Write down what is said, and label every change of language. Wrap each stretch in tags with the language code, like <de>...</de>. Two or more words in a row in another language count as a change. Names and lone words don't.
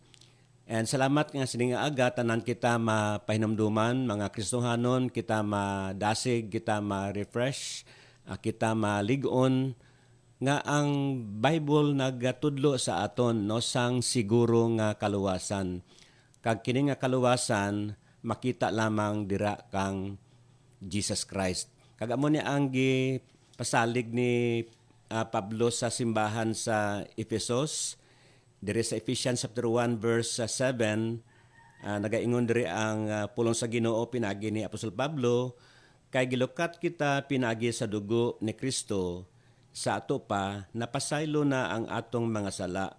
<hil>And salamat nga sining aga tanan kita mapahinumduman mga Kristohanon, kita madasig, kita ma-refresh, kita malig-on nga ang Bible nagatudlo sa aton, no, sang siguro nga kaluwasan. Kag kini nga kaluwasan makita lamang dira kang Jesus Christ. Kag amo ni ang pasalig ni Pablo sa simbahan sa Ephesus, diri sa Ephesians chapter 1 verse 7, nagaingon diri ang pulong sa Ginoo pinagi ni Apostol Pablo, kay gilukat kita pinagi sa dugo ni Kristo, sa ato pa napasaylo na ang atong mga sala.</hil>